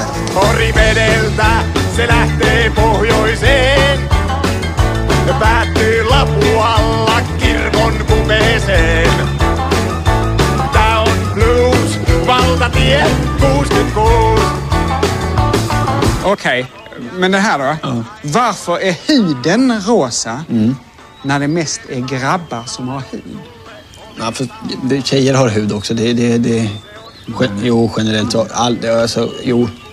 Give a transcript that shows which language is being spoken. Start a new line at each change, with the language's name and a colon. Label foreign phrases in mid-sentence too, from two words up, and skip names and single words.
Finnish: Orivedeltä se lähtee pohjoiseen. Päättyy Lapualla kirkon kupeeseen. Tää on blues, valtatie 66.
Swedish: Okej, men det här då? Varför är huden rosa när det mest är grabbar som har hud? Ja, för tjejer har hud också. Jo, generellt så. Jo.